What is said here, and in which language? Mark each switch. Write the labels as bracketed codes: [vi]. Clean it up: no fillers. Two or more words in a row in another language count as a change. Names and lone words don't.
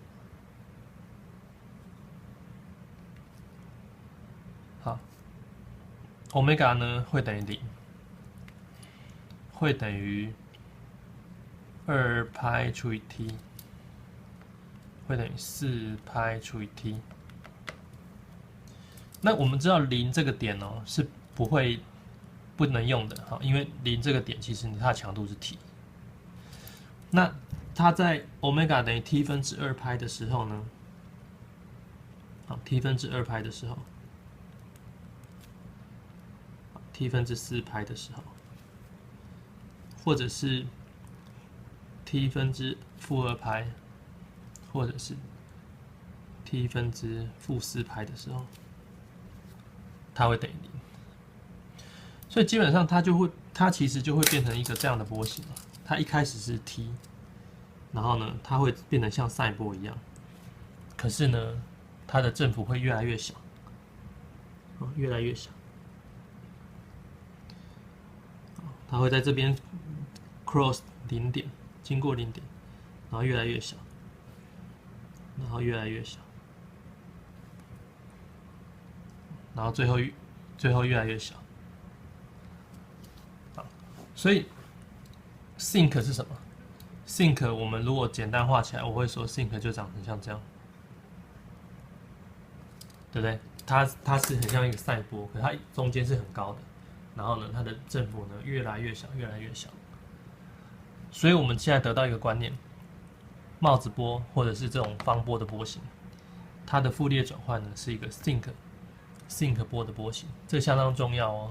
[zh] 好 ，omega 呢會等於0，會等於2派除以 t， 會等於4派除以 t。那我們知道0這個點哦是不能用的，好，因為0這個點其實它的強度是 t。那它在 omega 等於 t 分之2派的時候呢，好 ，t 分之2派的時候 ，t 分之4派的時候，或者是 t 分之-2派，或者是 t 分之-4派的时候，它会等于0。所以基本上它其實就會變成一個這樣的波形。它一開始是 t， 然後呢，它會變得像賽波一樣。可是呢，它的振幅會越來越小，越來越小。它會在這邊 cross 0點，經過0點，然後越來越小，然後越來越小，然後最後越来越小。所以 sinc 是什麼 ？sinc 我們如果簡單畫起來，我會說 sinc 就長成像這樣，對不對？它是很像一個賽波，可是它中間是很高的，然後呢，它的振幅呢越來越小，越來越小。所以我們現在得到一個觀念， 帽子波或者是這種方波的波形，它的傅立葉轉換呢是一個 sinc 波的波形，這相當重要哦。